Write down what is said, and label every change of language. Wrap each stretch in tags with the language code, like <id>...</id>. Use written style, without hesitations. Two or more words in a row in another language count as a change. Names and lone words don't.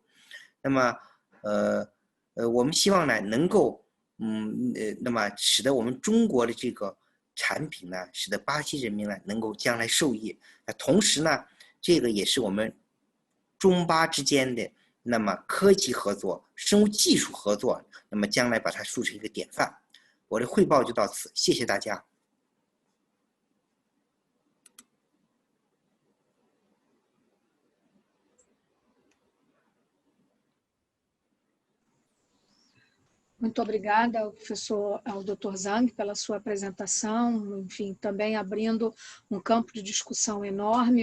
<zh>那么我们希望呢能够那么使得我们中国的这个产品呢，使得巴西人民呢能够将来受益。同时呢，这个也是我们中巴之间的那么科技合作、生物技术合作，那么将来把它树成一个典范。我的汇报就到此，谢谢大家。</zh> <pt>Muito obrigada ao Dr. Zhang pela sua apresentação, enfim, também abrindo um campo de discussão enorme.</pt>